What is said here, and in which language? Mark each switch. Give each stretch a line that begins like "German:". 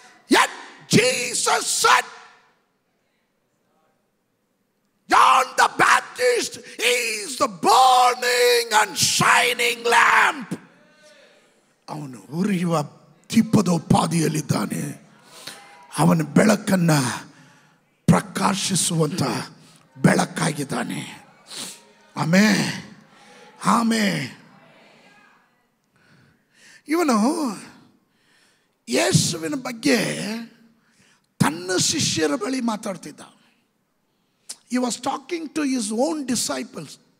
English: Yet Jesus said, John the Baptist is the burning and shining lamp.
Kannada: ಅವನು ಉರಿಯುವ ದೀಪದೋಪಾದಿಯಲ್ಲಿದ್ದಾನೆ. ಅವನ ಬೆಳಕನ್ನ ಪ್ರಕಾಶಿಸುವಂತ ಬೆಳಕಾಗಿದ್ದಾನೆ. Amen, amen. ಇವನು ಯೇಸುವಿನ ಬಗ್ಗೆ ತನ್ನ ಶಿಷ್ಯರ ಬಳಿ ಮಾತಾಡ್ತಿದ್ದ.
English: He was talking to his own disciples.